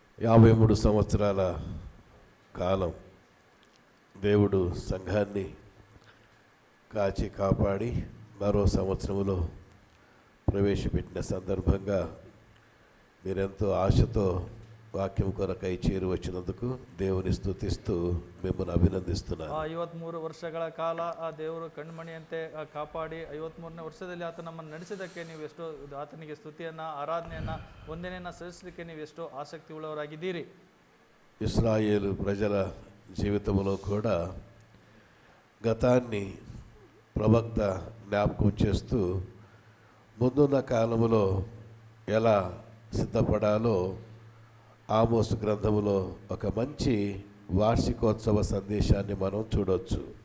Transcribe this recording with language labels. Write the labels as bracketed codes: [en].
[te] 53 సంవత్సరాల కాలం దేవుడు సంఘాన్ని కాచి కాపాడి మరో సంవత్సరంలో ప్రవేశపెట్టిన సందర్భంగా మీరెంతో ఆశతో వాక్యం కొరకై చేరి వచ్చినందుకు దేవుని స్తుతిస్తూ మిమ్మల్ని అభినందిస్తున్నాను. [kn] 53 ವರ್ಷಗಳ ಕಾಲ ಆ ದೇವರು ಕಣ್ಮಣಿಯಂತೆ ಕಾಪಾಡಿ 53ನೇ ವರ್ಷದಲ್ಲಿ ಆತ ನಮ್ಮನ್ನು ನಡೆಸಿದ್ದಕ್ಕೆ ನೀವು ಎಷ್ಟು ಆತನಿಗೆ ಸ್ತುತಿಯನ್ನ, ಆರಾಧನೆಯನ್ನ, ವಂದನೆಯನ್ನ ಸಲ್ಲಿಸಲಿಕ್ಕೆ ನೀವು ಎಷ್ಟು ಆಸಕ್ತಿ ಉಳ್ಳವರಾಗಿದ್ದೀರಿ. [te] ఇశ్రాయేలు ప్రజల జీవితంలో కూడా గతాన్ని ప్రవక్త జ్ఞాపకం చేస్తూ ముందున్న కాలంలో ఎలా సిద్ధపడాలో ఆమోసు గ్రంథములో ఒక మంచి వార్షికోత్సవ సందేశాన్ని మనం చూడొచ్చు.